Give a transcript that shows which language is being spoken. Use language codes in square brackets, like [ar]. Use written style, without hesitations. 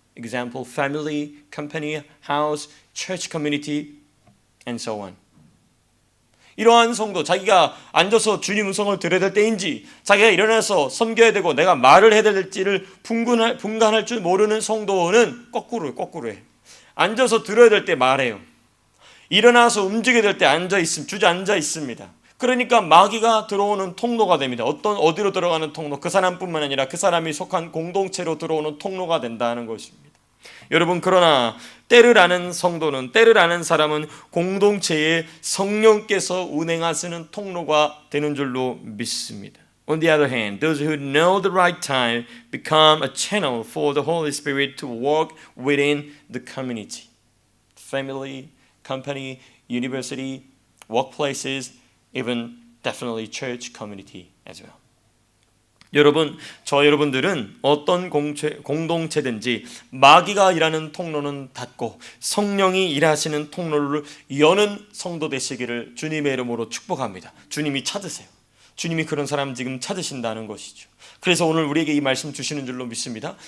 [en] Example, family, company, house, church community, and so on. [ko] 이러한 성도, 자기가 앉아서 주님 음성을 들어야 될 때인지, 자기가 일어나서 섬겨야 되고 내가 말을 해야 될지를 분간할 줄 모르는 성도는 거꾸로 해. 앉아서 들어야 될 때 말해요. 일어나서 움직여야 될 때 주저앉아 있습니다. 그러니까 마귀가 들어오는 통로가 됩니다. 어디로 들어가는 통로? 그 사람뿐만 아니라 그 사람이 속한 공동체로 들어오는 통로가 된다는 것입니다. 여러분 그러나 때를 아는 성도는, 때를 아는 사람은 공동체에 성령께서 운행하시는 통로가 되는 줄로 믿습니다. [en] On the other hand, those who know the right time become a channel for the Holy Spirit to work within the community. Family, company, university, workplaces, even definitely church community as well. [ko] 여러분, 여러분들은 어떤 공동체든지 마귀가 일하는 통로는 닫고 성령이 일하시는 통로를 여는 성도 되시기를 주님의 이름으로 축복합니다. 주님이 찾으세요. 주님이 그런 사람 지금 찾으신다는 것이죠. 그래서 오늘 우리에게 이 말씀 주시는 줄로 믿습니다.